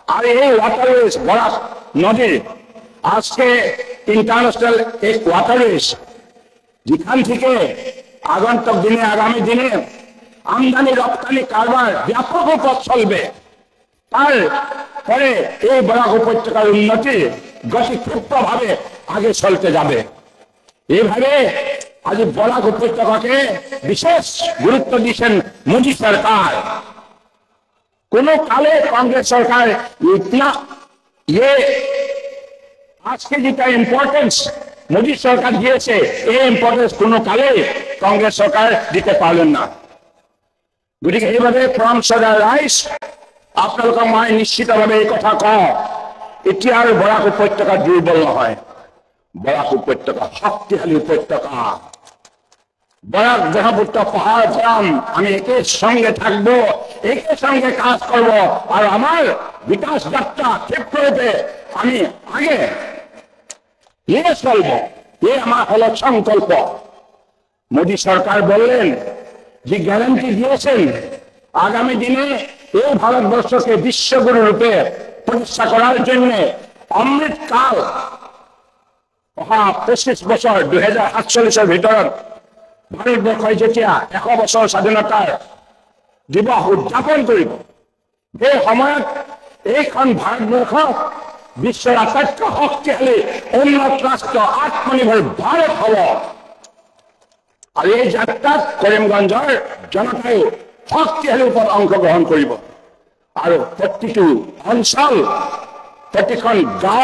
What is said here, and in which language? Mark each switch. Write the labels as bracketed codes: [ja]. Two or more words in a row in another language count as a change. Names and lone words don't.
[bn] আর এই ওয়াটারওয়েজ বরাক নদীর আজকে ইন্টারন্যাশনাল এই ওয়াটারওয়েজ যেখান থেকে আগন্তুক দিনে আগামী দিনে আমদানি রপ্তানি কারবার ব্যাপক পথ চলবে, তারপরে এই বরাক উপত্যকার উন্নতি গতি ক্ষিপ্রভাবে আগে চলতে যাবে। এইভাবে আজ বরাক উপত্যকাকে বিশেষ গুরুত্ব দিচ্ছেন মোদী সরকার। কোন কালে [hi] कांग्रेस सरकार इतना ये आज के [bn] যেটা ইম্পর্টেন্স মোদী সরকার দিয়েছে এই ইম্পর্টেন্স কোন কালে কাंग्रेस সরকার দিতে পারলেন না। [as] গতিকে এইভাবে ফ্রম সদার রাইস আপোনালোকক মই নিশ্চিতভাৱে এই কথা কওঁ, এতিয়া আৰু বৰাক উপত্যকা দুৰ্বল নহয়, বৰাক উপত্যকা শক্তিশালী উপত্যকা। [bn] বরাক ব্রহ্মপুত্র পাহাড় গ্রাম আমি একে সঙ্গে থাকবো, একে সঙ্গে কাজ করব, আর আমার বিকাশ যাত্রা ক্ষেত্রে আমি আগে নিয়ে চলবো, এ আমার হলো সংকল্প। মোদী সরকার বললেন যে গ্যারান্টি দিয়েছেন আগামী দিনে এই ভারতবর্ষকে বিশ্বগুরু রূপে প্রতিষ্ঠা করার জন্য অমৃতকাল 25 বছর 2048 [as] ভিতৰত ভাৰতবৰ্ষই যেতিয়া 100 বছৰ স্বাধীনতাৰ দিৱস উদযাপন কৰিব, এই সময়ত এইখন ভাৰতবৰ্ষ বিশ্বৰ আটাইতকৈ শক্তিশালী উন্নত ৰাষ্ট্ৰ আত্মনিৰ্ভৰ ভাৰত হ'ব। আৰু এই যাত্ৰাত কৰিমগঞ্জৰ জনতাই শক্তিশালী ৰূপত অংশগ্ৰহণ কৰিব আৰু প্ৰতিটো অঞ্চল প্ৰতিখন গাঁও